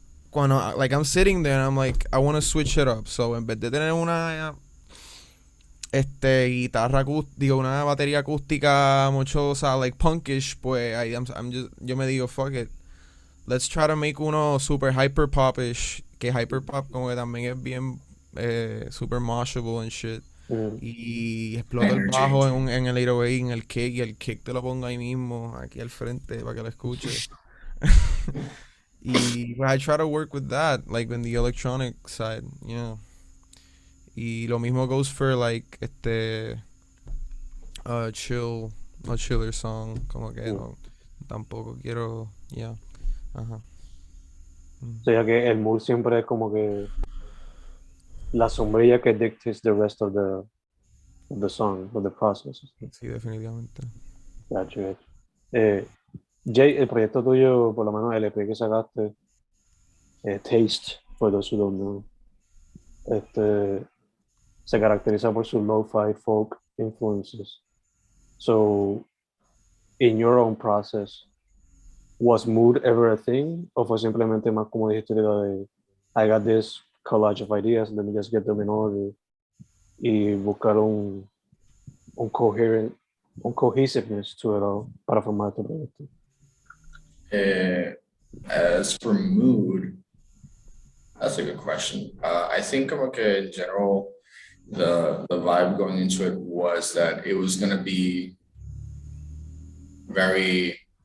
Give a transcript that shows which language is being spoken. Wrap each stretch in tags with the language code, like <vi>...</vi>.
<en>cuando like I'm sitting there and I'm like I want to switch it up, so</en> <es>en vez de tener una guitarra digo, una batería acústica mochosa</es> <en>like punkish,</en> <es>pues yo me digo</es> <en>fuck it, let's try to make uno super hyper popish, que hyper pop como que también es bien super moshable and shit.</en> <es>Y explota el bajo en el 808, en el kick, y el kick te lo pongo ahí mismo, aquí al frente, para que lo escuche.</es> <en>Y I try to work with that, like in the electronic side, you know.</en> <es>Y lo mismo</es> <en>goes for like a chiller song,</en> <es>como que no, tampoco quiero, yeah. Ajá. O sea, que el mood siempre es como que la sombrilla que</es> <en>dictates the rest of the song, of the process.</en> <es>Sí, definitivamente. Gotcha. Jay, el proyecto tuyo, por lo menos el EP que sacaste, Taste,</es> <en>for those who don't know,</en> <es>se caracteriza por sus lo-fi folk influences.</es> <en>So, in your own process, was mood ever a thing?</en> <es>¿O fue simplemente más como dijiste de</es> <en>I got this collage of ideas, let me just get them in order</en> <es>y buscar un cohesiveness to it all para formar este proyecto?</es> <en>As for mood, that's a good question. I think in general, the vibe going into it was that it was going to be very,</en>